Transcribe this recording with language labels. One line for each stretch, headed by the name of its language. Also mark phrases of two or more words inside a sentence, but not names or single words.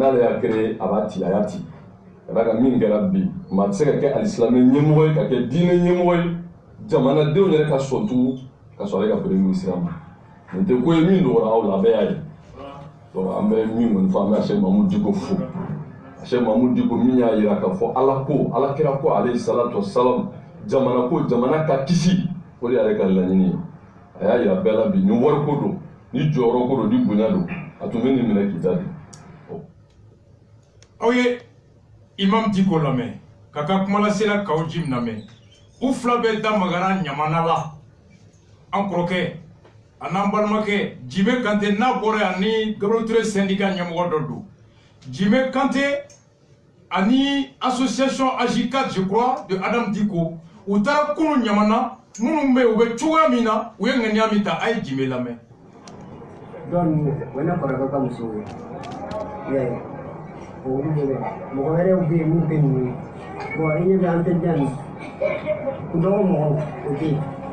Bambara: n'ale y'a créé a b'a ci a y'a ci ka d'a kan min kɛra bi maa tɛ se ka kɛ alisilamɛ ɲɛmɔgɔ ye ka kɛ diinɛ ɲɛmɔgɔ ye jamanadenw yɛrɛ ka sɔn tugun ka sɔrɔ ale ka
French: premier ministre
Bambara: ma nin tɛ ko ye min dɔgɔra aw la a bɛɛ y'a ye donc an bɛ min kɔni fɔ an bɛ Cheikh Mahamudu Diko fo Cheikh Mahamudu Diko min y'a jira k'a fɔ Ala ko Alakira ko
Arabic: عليه الصلاة والسلام
Bambara: jamana ko jamana ka kisi o de y'ale ka laɲini ye a y'a jira bɛɛ la bi ni wari ko don ni jɔyɔrɔ ko don ni bonya don a tun bɛ nin minɛ k'i da di. Aw ye Imam Diko lamɛn ka ka kumalasela k'aw ji min lamɛn u fila bɛɛ da magara ɲamana la an kɔrɔkɛ a n'an balimakɛ Jime Kante n'a bɔra yan ni Gabriel Touré syndicat ɲɛmɔgɔ dɔ don Jime Kante ani association AJ4
French: je crois de
Bambara: Adam Diko u taara kunu ɲamana minnu bɛ yen u bɛ cogoya min na u ye ŋaniya min ta a ye Jime lamɛn. Donc o ne kɔrɔkɛ ka muso ye olu de bɛ mɔgɔ wɛrɛw bɛ yen mun tɛ ninnu ye bon i ɲɛ bɛ an tɛ jan dɔgɔ mɔgɔw o tɛ yen.